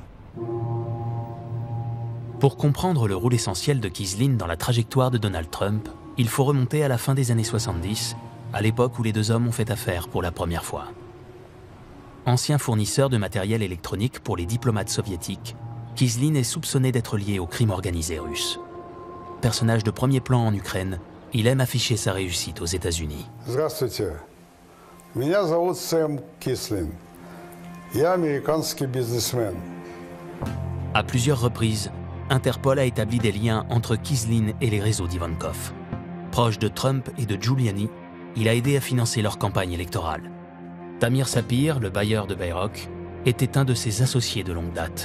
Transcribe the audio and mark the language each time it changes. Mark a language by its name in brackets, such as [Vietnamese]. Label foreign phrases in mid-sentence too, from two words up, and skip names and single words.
[French] Pour comprendre le rôle essentiel de Kislin dans la trajectoire de Donald Trump, il faut remonter à la fin des années 70, à l'époque où les deux hommes ont fait affaire pour la première fois. Ancien fournisseur de matériel électronique pour les diplomates soviétiques, Kislin est soupçonné d'être lié au crime organisé russe. Personnage de premier plan en Ukraine, il aime afficher sa réussite aux États-Unis. [Russian] Здравствуйте. Меня зовут Сэм Кислин. Я американский бизнесмен. [French] À plusieurs reprises, Interpol a établi des liens entre Kislin et les réseaux d'Ivankov. Proche de Trump et de Giuliani, il a aidé à financer leur campagne électorale. Tamir Sapir, le bailleur de Bayrock, était un de ses associés de longue date.